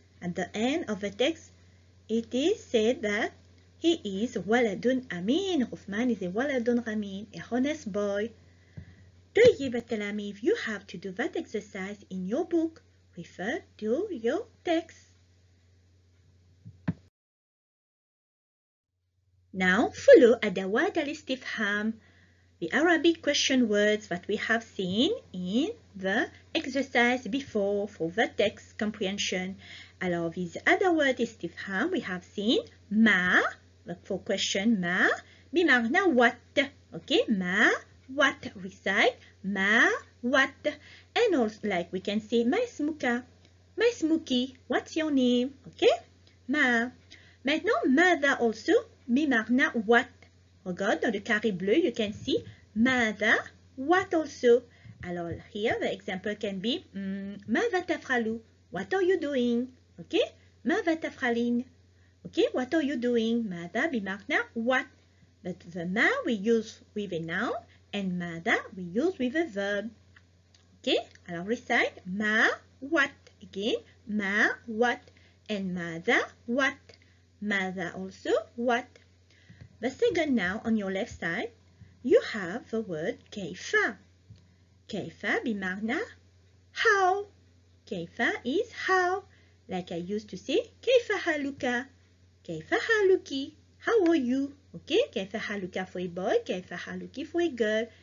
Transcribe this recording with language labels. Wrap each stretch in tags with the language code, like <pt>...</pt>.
<en>At the end of the text, it is said that he is</en> <ar>ولد أمين.</ar> <en>غفمان is a</en> <ar>ولد أمين,</ar> <en>a honest boy.</en> <ar>طيب التلاميذ,</ar> <en>you have to do that exercise in your book. Refer to your text. Now follow</en> <ar>أدوات الاستفهام,</ar> <en>the Arabic question words that we have seen in the exercise before for the text comprehension.</en> <fr>Alors,</fr> <en>these</en> <ar>أدوات استفهام</ar> <en>we have seen ما, for question ما بمعنى what. Okay, ما what. Recite ما what. And also like we can say</en> <ar>ما اسمك, ما اسمك,</ar> <en>what's your name. Okay, ما.</en> <fr>Maintenant</fr> <en>ماذا also بمعنى what.</en> <fr>Regarde dans le carré bleu,</fr> <en>you can see ماذا what also.</en> <fr>Alors</fr> <en>here the example can be</en> <ar>ماذا تفعل,</ar> <en>what are you doing. Okay,</en> <ar>ماذا تفعلين.</ar> <en>Okay, what are you doing. ماذا بمعنى what, but the ما we use with a noun and ماذا we use with a verb. Okay,</en> <fr>alors</fr> <en>recite ما what. Again, ما what and ماذا what. ماذا also what. The second noun on your left side, you have the word كيف.</en> <ar>كيف بمعنى how.</ar> <en>كيف is how. Like I used to say</en> <ar>كيف حالك, كيف حالك,</ar> <en>how are you. Okay,</en> <ar>كيف حالك</ar> <en>for a boy, كيف حالك for a girl.</en>